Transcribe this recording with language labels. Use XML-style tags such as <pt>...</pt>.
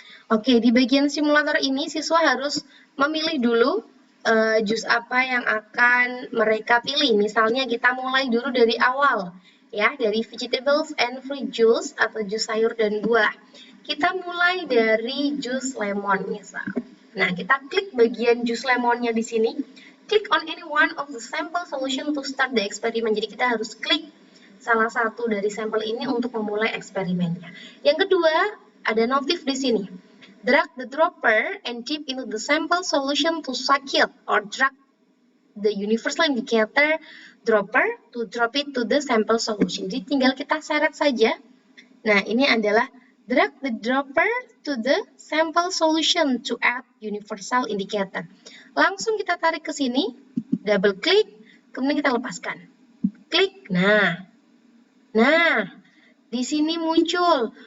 <id>Oke, di bagian simulator ini siswa harus memilih dulu jus apa yang akan mereka pilih. Misalnya kita mulai dulu dari awal, ya, dari</id> <en>vegetables and fruit juice</en> <id>atau jus sayur dan buah. Kita mulai dari jus lemon, misal. Nah, kita klik bagian jus lemonnya di sini.</id> <en>Click on any one of the sample solution to start the experiment.</en> <id>Jadi kita harus klik salah satu dari sampel ini untuk memulai eksperimennya. Yang kedua, ada notif di sini.</id> <en>Drag the dropper and dip into the sample solution to suck it, or drag the universal indicator dropper to drop it to the sample solution.</en> <id>Jadi tinggal kita seret saja. Nah, ini adalah</id> <en>drag the dropper to the sample solution to add universal indicator.</en> <id>Langsung kita tarik ke sini, double klik, kemudian kita lepaskan. Klik, nah, di sini muncul.</id>